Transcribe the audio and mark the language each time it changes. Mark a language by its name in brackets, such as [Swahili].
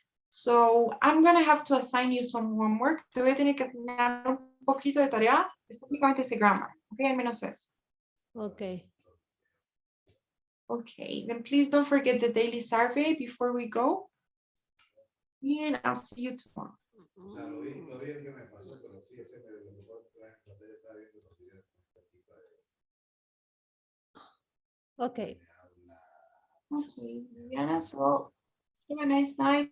[English] So I'm going to have to assign you some homework. [Spanish] Te voy a tener que asignar un poquito de tarea, específicamente ese grammar. Okay, al menos eso. [English] Ok. Okay, then please don't forget the daily survey before we go. And I'll see you tomorrow. [Spanish] O sea, lo vi el que me pasó, pero sí, ese me lo que puedo traer en pantalla estaba viendo los videos. [English] Ok. Okay, Diana, so have a nice night.